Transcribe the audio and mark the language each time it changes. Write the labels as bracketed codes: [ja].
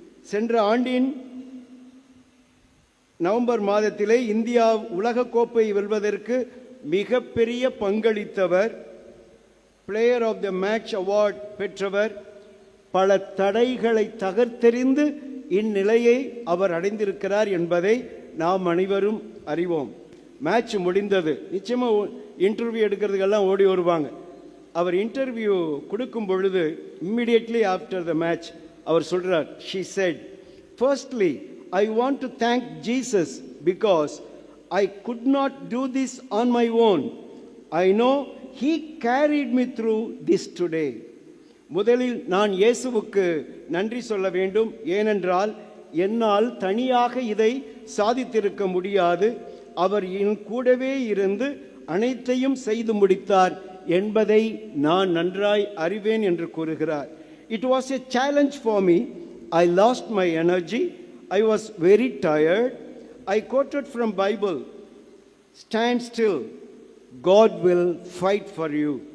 [ta] சென்ற ஆண்டின் நவம்பர் மாதத்திலே இந்தியா உலகக்கோப்பை வெல்வதற்கு மிகப்பெரிய பங்களித்தவர், player of the match award பெற்றவர். பல தடைகளை தகர்த்தெறிந்து இந்நிலையை அவர் அடைந்திருக்கிறார் என்பதை நாம் அனைவரும் அறிவோம். மேட்ச் முடிந்தது, நிச்சயமாக இன்டர்வியூ எடுக்கிறதுக்கெல்லாம் ஓடி வருவாங்க. அவர் இன்டர்வியூ கொடுக்கும் பொழுது [en] immediately after the match [ta] அவர் சொல்றார், [en] she said, firstly I want to thank Jesus because I could not do this on my own. I know he carried me through this today. [ta] முதலில் நான் இயேசுவுக்கு நன்றி சொல்ல வேண்டும், ஏனென்றால் என்னால் தனியாக இதை சாதித்திருக்க முடியாது. அவர் என் கூடவே இருந்து அனைத்தையும் செய்து முடித்தார் என்பதை நான் நன்றாய் அறிவேன் என்று கூறுகிறார். [en] It was a challenge for me. I lost my energy. I was very tired. I quoted from Bible, stand still, God will fight for you.